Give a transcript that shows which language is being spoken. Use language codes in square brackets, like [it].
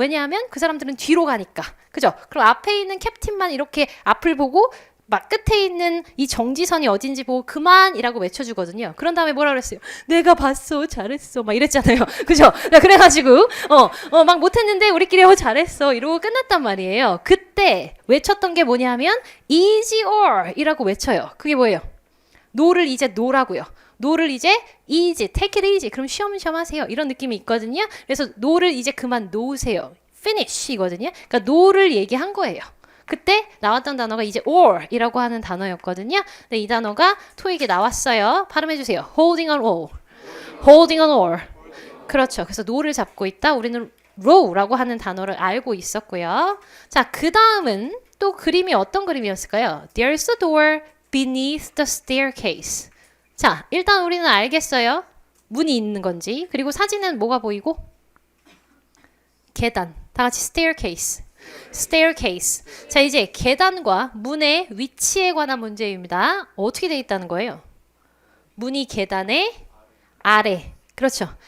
[ko] 왜냐하면 그 사람들은 뒤로 가니까. 그죠? 그럼 앞에 있는 캡틴만 이렇게 앞을 보고 막 끝에 있는 이 정지선이 어딘지 보고 그만이라고 외쳐주거든요. 그런 다음에 뭐라 그랬어요? 내가 봤어, 잘했어, 막 이랬잖아요. 그죠? 그래가지고 막 못했는데 우리끼리 잘했어 이러고 끝났단 말이에요. 그때 외쳤던 게 뭐냐면 [en] easy or [ko] 이라고 외쳐요. 그게 뭐예요? 노를 이제 노라고요. 노를 이제 [en] easy, take it easy. [ko] 그럼 쉬엄쉬엄 하세요. 이런 느낌이 있거든요. 그래서 노를 이제 그만 놓으세요. finish이거든요. 그러니까 노를 얘기한 거예요. 그때 나왔던 단어가 이제 or이라고 하는 단어였거든요. 근데 이 단어가 토익에 나왔어요. 발음해주세요. [en] holding on oar. holding on oar. [ko] 그렇죠. 그래서 노를 잡고 있다. 우리는 row라고 하는 단어를 알고 있었고요. 자, 그 다음은 또 그림이 어떤 그림이었을까요? [en] There's a door beneath the staircase. [ko] 자, 일단 우리는 알겠어요. 문이 있는 건지. 그리고 사진은 뭐가 보이고? 계단. 다 같이 staircase. [en] staircase. [ko] 자, 이제 계단과 문의 위치에 관한 문제입니다. 어떻게 되어 있다는 거예요? 문이 계단의 아래. 그렇죠.